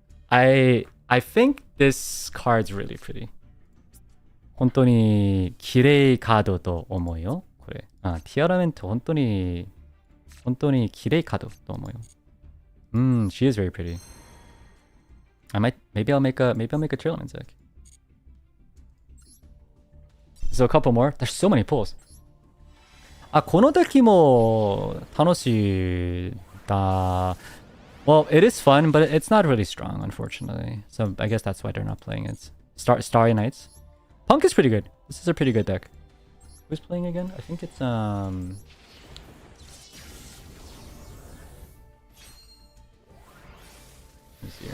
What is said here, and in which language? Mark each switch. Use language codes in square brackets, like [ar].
[en] I think this card's really pretty. [ja] 本当に綺麗カードと思うよ。これ。ティアラメント本当に綺麗カードと思うよ。 [en] She is very pretty. Maybe I'll make a Trillium deck. So a couple more. There's so many pulls. [ja] このデッキも楽しいだ. [en] Well, it is fun, but it's not really strong, unfortunately. So I guess that's why they're not playing it. Starry Nights. Punk is pretty good. This is a pretty good deck. Who's playing again? I think it's Let me see here.